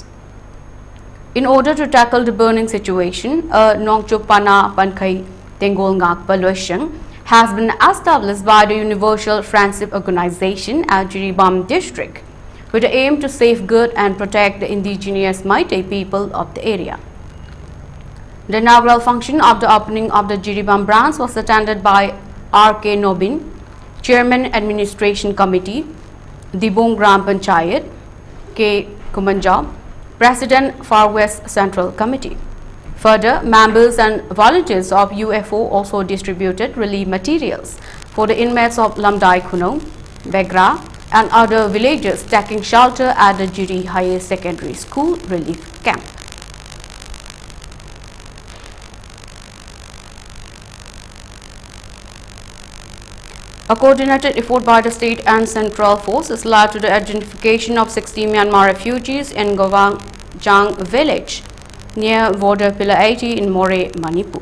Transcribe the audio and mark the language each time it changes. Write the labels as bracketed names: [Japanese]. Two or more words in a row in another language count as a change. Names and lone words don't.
[English] In order to tackle the burning situation, a Nongchupana Pankai Tengol Ngak Paluashang has been established by the Universal Friendship Organization at Jiribam district with the aim to safeguard and protect the indigenous Meitei people of the area. The inaugural function of the opening of the Jiribam branch was attended by R.K. Nobin, Chairman Administration Committee, Dibong Gram Panchayat, K. Kumanja, President Far West Central Committee. Further, members and volunteers of UFO also distributed relief materials for the inmates of Lamdai Kuno, Begra and other villages taking shelter at the Jiri Higher Secondary School relief camp. A coordinated effort by the state and central forces led to the identification of 60 Myanmar refugees in Gawang village near border pillar 80 in More, Manipur.